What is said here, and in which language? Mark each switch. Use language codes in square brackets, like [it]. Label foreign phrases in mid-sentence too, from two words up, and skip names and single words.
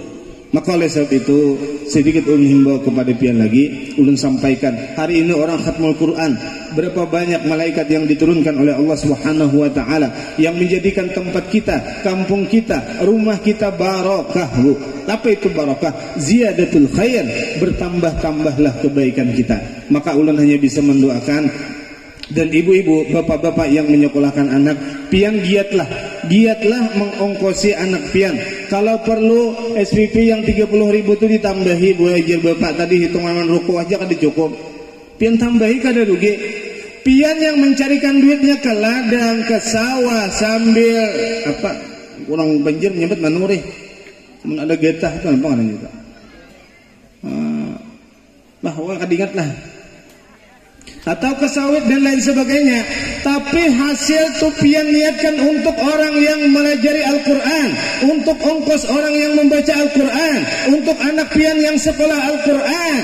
[id] Maka oleh sebab itu, sedikit ulun himbau kepada pian lagi, ulun sampaikan, hari ini orang [ar] khatmul Quran, [id] berapa banyak malaikat yang diturunkan oleh Allah [ar] Subhanahu wa taala [id] yang menjadikan tempat kita, kampung kita, rumah kita barakah, Bu. Apa itu barakah? [ar] Ziyadatul khair, [id] bertambah-tambahlah kebaikan kita. Maka ulun hanya bisa mendoakan, dan ibu-ibu, bapak-bapak yang menyekolahkan anak, pian giatlah mengongkosi anak pian. Kalau perlu SPP yang 30.000 itu ditambahi, Bu ajar bapak tadi hitungan ruko aja kada cukup. Pian tambahi kada rugi. Pian yang mencarikan duitnya ke ladang, ke sawah sambil apa? [bjn] Orang banjir nyebut manuri. Mun ada getah itu apa kan juga. Bahwa kadingat lah. [id] Atau ke sawit dan lain sebagainya. Tapi hasil tu pian niatkan untuk orang yang melajari Al-Quran, untuk ongkos orang yang membaca Al-Quran, untuk anak pian yang sekolah Al-Quran.